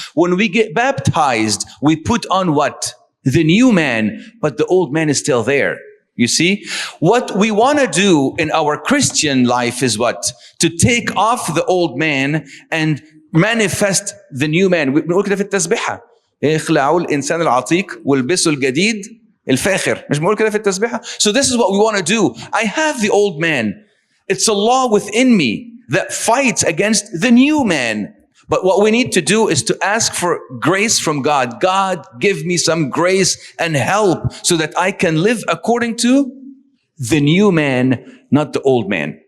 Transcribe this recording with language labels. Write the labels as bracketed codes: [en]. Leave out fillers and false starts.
[en] When we get baptized, we put on what? The new man, but the old man is still there. You see, what we want to do in our Christian life is what? To take off the old man and manifest the new man. [ar] بنقول كده في التسبيحة. اخلعوا الإنسان العتيق والبسوا الجديد الفاخر. مش بنقول كده في التسبيحة. [en] So this is what we want to do. I have the old man. It's a law within me that fights against the new man. But what we need to do is to ask for grace from God. God, give me some grace and help so that I can live according to the new man, not the old man.